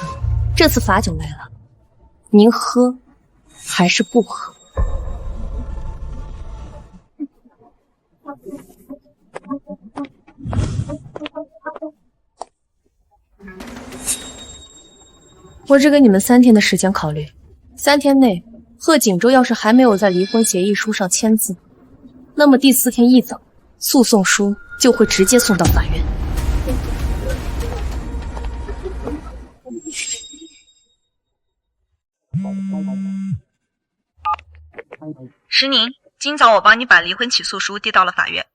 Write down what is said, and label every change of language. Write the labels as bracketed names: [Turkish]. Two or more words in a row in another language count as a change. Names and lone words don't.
[Chinese] 這次罰酒來了，您喝還是不喝？我只給你們3天的時間考慮，3天內賀景州要是還沒有在離婚協議書上簽字，那麼第4天一早，訴訟書就會直接送到法院。石寧，今早我幫你把離婚起訴書遞到了法院。